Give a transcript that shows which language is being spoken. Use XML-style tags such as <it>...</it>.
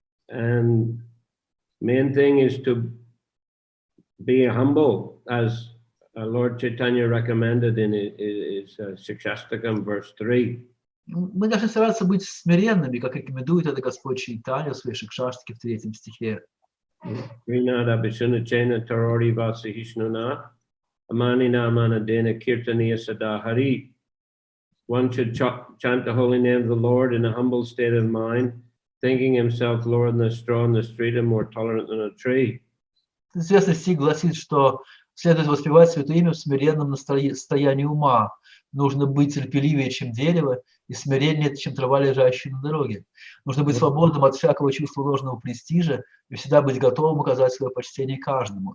<en>And main thing is to be humble, as Lord Chaitanya recommended in his Shikshastakam, verse 3.</en> <ru>Мы должны стараться быть смиренными, как рекомендует это Господь Чайтанья в своей Шикшаштаке в 3 стихе.</ru> <sa>Rinada Vishunachena Tarori Vasahishnuna Amanina Manadena Kirtaniya Sadahari.</sa> <en>One should chant the holy name of the Lord in a humble state of mind, thinking himself lower than a straw in the street and more tolerant than a tree.</en> <ru>Известный стих гласит, что следует воспевать Святое Имя в смиренном состоянии ума. Нужно быть терпеливее, чем дерево, и смиреннее, чем трава, лежащая на дороге. Нужно быть свободным от всякого чувства ложного престижа и всегда быть готовым оказать свое почтение каждому.</ru>